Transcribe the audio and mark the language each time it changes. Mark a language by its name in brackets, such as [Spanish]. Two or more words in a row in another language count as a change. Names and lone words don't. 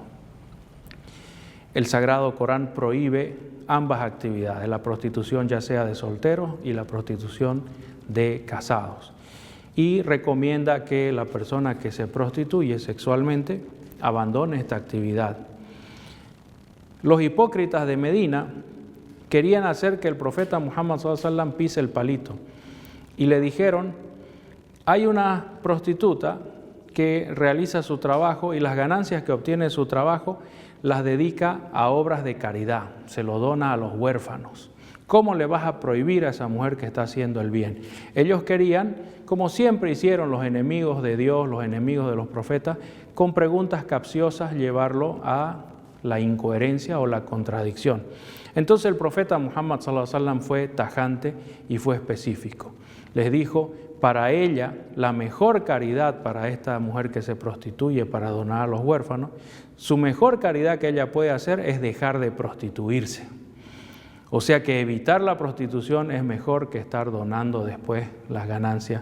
[Spanish] El Sagrado Corán prohíbe ambas actividades, la prostitución ya sea de solteros y la prostitución de casados. Y recomienda que la persona que se prostituye sexualmente abandone esta actividad. Los hipócritas de Medina querían hacer que el profeta Muhammad [Arabic] صلى الله عليه وسلم [Spanish] pise el palito y le dijeron, hay una prostituta que realiza su trabajo y las ganancias que obtiene de su trabajo las dedica a obras de caridad, se lo dona a los huérfanos. ¿Cómo le vas a prohibir a esa mujer que está haciendo el bien? Ellos querían, como siempre hicieron los enemigos de Dios, los enemigos de los profetas, con preguntas capciosas llevarlo a la incoherencia o la contradicción. Entonces el profeta Muhammad [Arabic] صلى الله عليه وسلم [Spanish] fue tajante y fue específico. Les dijo, para ella, la mejor caridad para esta mujer que se prostituye para donar a los huérfanos, su mejor caridad que ella puede hacer es dejar de prostituirse. O sea que evitar la prostitución es mejor que estar donando después las ganancias.